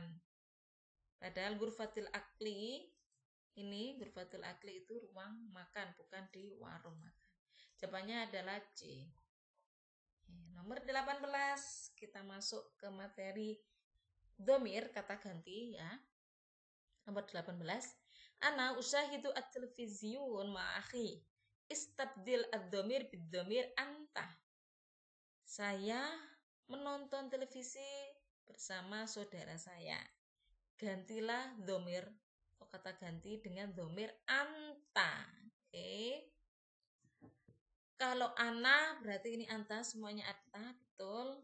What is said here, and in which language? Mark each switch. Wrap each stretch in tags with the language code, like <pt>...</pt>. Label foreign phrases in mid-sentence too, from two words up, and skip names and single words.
<id>Padahal</id> <ar>غرفة الأكل,</ar> <id>ini</id> <ar>غرفة الأكل</ar> <id>itu ruang makan, bukan di warung makan. Jawabannya adalah C. Nomor 18, kita masuk ke materi dhamir, kata ganti ya. Nomor 18.</id> <ar>أنا أشاهد التلفزيون مع أخي. استبدل الضمير بالضمير أنت.</ar> <id>Saya menonton televisi bersama saudara saya. Gantilah dhamir atau kata ganti dengan</id> <ar>ضمير أنت.</ar> <id>Oke. Kalau ana berarti ini anta, semuanya anta, betul.</id>